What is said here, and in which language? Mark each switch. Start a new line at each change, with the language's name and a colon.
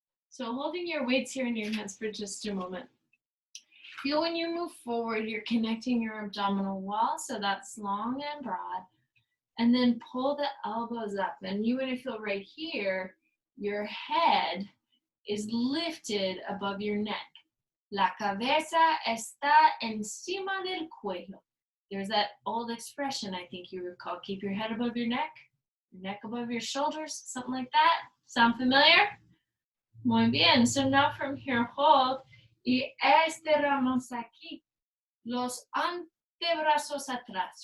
English: So holding your weights here in your hands for just a moment. Feel when you move forward, you're connecting your abdominal wall, so that's long and broad. And then pull the elbows up. And you want to feel right here, your head is lifted above your neck.
Spanish: La cabeza está encima del cuello.
English: There's that old expression I think you recall. Keep your head above your neck above your shoulders, something like that. Sound familiar?
Spanish: Muy bien.
English: So now from here, hold.
Spanish: Y estiramos aquí. Los antebrazos atrás.